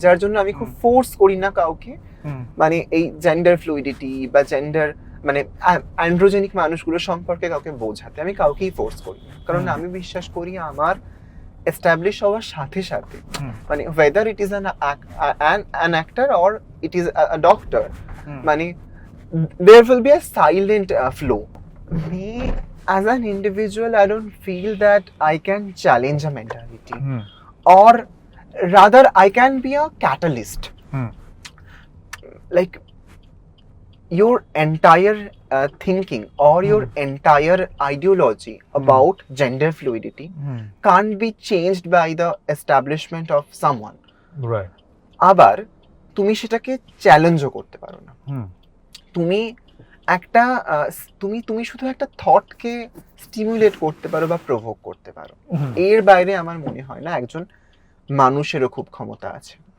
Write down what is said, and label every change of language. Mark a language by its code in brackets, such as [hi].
[bn] যার জন্য আমি খুব ফোর্স করি না কাউকে, মানে এই জেন্ডার ফ্লুইডিটি বা জেন্ডার মানে অ্যান্ড্রোজেনিক মানুষগুলো সম্পর্কে কাউকে বোঝাতে আমি কাউকেই ফোর্স করি না, কারণ আমি বিশ্বাস করি আমার এস্টাবলিশ হওয়ার সাথে সাথে মানে [en] whether it is an actor or it is a doctor, [bn] মানে [en] there will be a silent flow. Me as an individual, I don't feel that I can challenge a mentality, or rather I can be a catalyst. Like your entire thinking or your entire ideology about gender fluidity can't be changed by the establishment of someone. Right. [bn] আবার তুমি সেটাকে চ্যালেঞ্জও করতে পারো না। তুমি একটা তুমি শুধু একটা থটকে স্টিমুলেট করতে পারো বা প্রভোক করতে পারো, এর বাইরে আমার মনে হয় না একজন মানুষেরও খুব ক্ষমতা আছে।